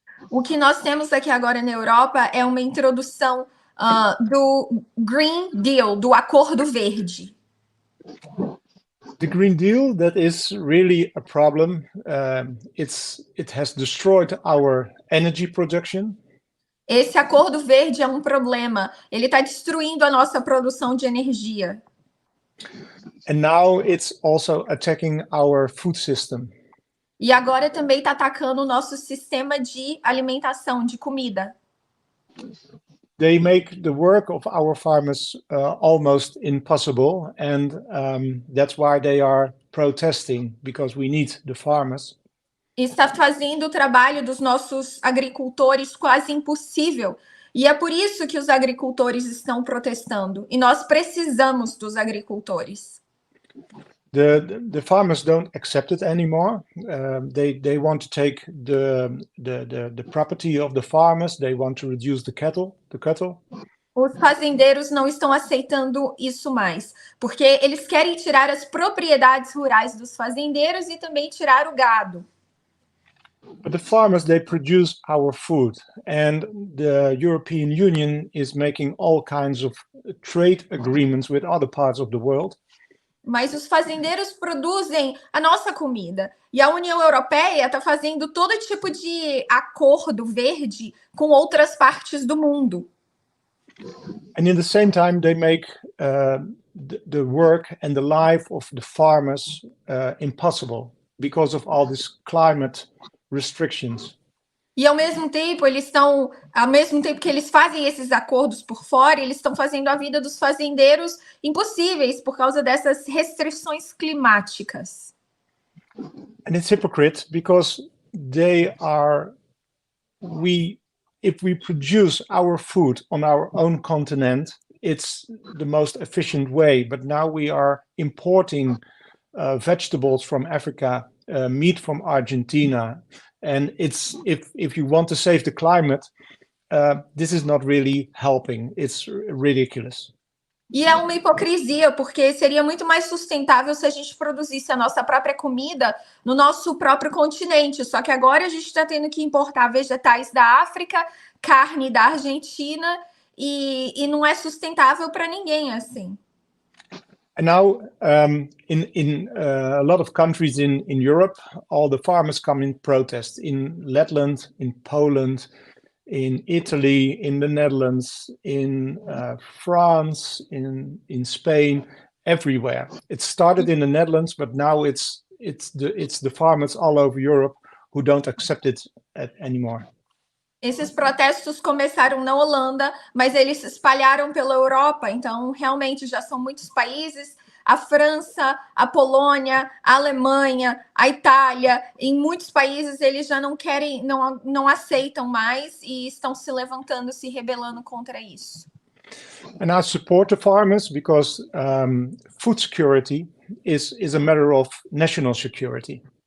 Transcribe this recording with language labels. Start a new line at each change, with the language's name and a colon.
Portuguese: O que nós temos aqui agora na Europa é uma introdução do Green Deal, do Acordo Verde.
English: The Green Deal, that is really a problem. It has destroyed our energy production.
Portuguese: Esse Acordo Verde é um problema. Ele está destruindo a nossa produção de energia.
English: And now it's also attacking our food system.
Portuguese: E agora também está atacando o nosso sistema de alimentação, de comida.
English: They make the work of our farmers almost impossible, and that's why they are protesting, because we need the farmers.
Portuguese: Está fazendo o trabalho dos nossos agricultores quase impossível. E é por isso que os agricultores estão protestando. E nós precisamos dos agricultores.
English: The farmers don't accept it anymore. They want to take the property of the farmers. They want to reduce the cattle.
Portuguese: Os fazendeiros não estão aceitando isso mais, porque eles querem tirar as propriedades rurais dos fazendeiros e também tirar o gado.
English: But the farmers, they produce our food, and the European Union is making all kinds of trade agreements with other parts of the world.
Portuguese: Mas os fazendeiros produzem a nossa comida. E a União Europeia está fazendo todo tipo de acordo verde com outras partes do mundo.
English: And in the same time, they make the work and the life of the farmers impossible because of all these climate restrictions.
Portuguese: E ao mesmo tempo que eles fazem esses acordos por fora, eles estão fazendo a vida dos fazendeiros impossíveis por causa dessas restrições climáticas.
English: And it's hypocrite because if we produce our food on our own continent, it's the most efficient way. But now we are importing vegetables from Africa, meat from Argentina. And it's if you want to save the climate, this is not really helping. It's ridiculous.
Portuguese: E é uma hipocrisia, porque seria muito mais sustentável se a gente produzisse a nossa própria comida no nosso próprio continente. Só que agora a gente está tendo que importar vegetais da África, carne da Argentina, e não é sustentável para ninguém assim.
English: And now, in a lot of countries in Europe, all the farmers come in protest. In Letland, in Poland, in Italy, in the Netherlands, in France, in Spain, everywhere. It started in the Netherlands, but now it's the farmers all over Europe who don't accept it anymore.
Portuguese: Esses protestos começaram na Holanda, mas eles se espalharam pela Europa, então realmente já são muitos países, a França, a Polônia, a Alemanha, a Itália, em muitos países eles já não querem, não aceitam mais e estão se levantando, se rebelando contra isso.
English: And I support the farmers because food security is a matter of national security.